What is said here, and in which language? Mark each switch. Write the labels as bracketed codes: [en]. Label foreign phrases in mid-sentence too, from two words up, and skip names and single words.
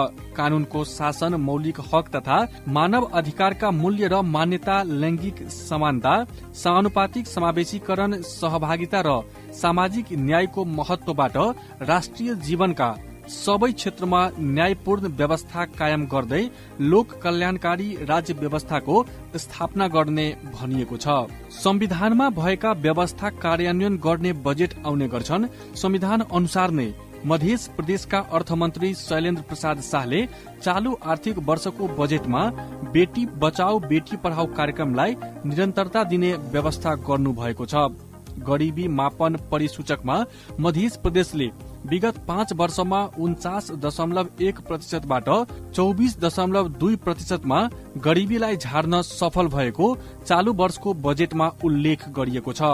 [ne] कानूनको शासन, मौलिक हक तथा मानव अधिकारका मूल्य र मान्यता, लैंगिक समानता, समानुपातिक समावेशीकरण, सहभागिता र सामाजिक न्यायको महत्वबाट राष्ट्रिय जीवनका सबै क्षेत्रमा न्यायपूर्ण व्यवस्था कायम गर्दै लोक कल्याणकारी राज्य व्यवस्थाको स्थापना गर्ने भनिएको छ। संविधानमा भएका व्यवस्था कार्यान्वयन गर्ने बजेट आउने गर्छन्। संविधान अनुसार नै मध्य प्रदेशका अर्थमन्त्री शैलेन्द्र प्रसाद शाहले चालू आर्थिक वर्षको बजेटमा बेटी बचाओ बेटी पढाओ कार्यक्रमलाई निरन्तरता दिने व्यवस्था गर्नु भएको छ। गरीबी मापन परिसूचकमा मध्य प्रदेशले विगत 5 वर्षमा 49.1% बाट 24.2% मा गरीबीलाई झार्न सफल भएको चालू वर्षको बजेटमा उल्लेख गरिएको छ।